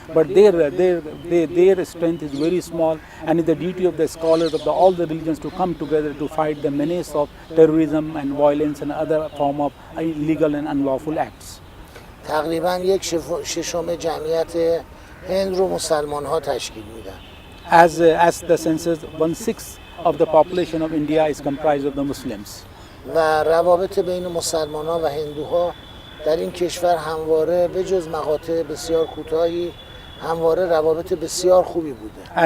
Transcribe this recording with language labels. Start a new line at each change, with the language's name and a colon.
English: But their strength is very small, and it's the duty of the scholars of all the religions to come together to fight the menace of terrorism and violence and other form of illegal and unlawful acts.
Persian: تقریبا 1/6 جمعیت هند رو مسلمان ها تشکیل میدن.
English: As the census, 1/6 of the population of India is comprised of the Muslims.
Persian: و روابط بین مسلمان ها و هندوها در این کشور همواره به جز مقاطع بسیار کوتاهی همواره روابط بسیار خوبی بوده.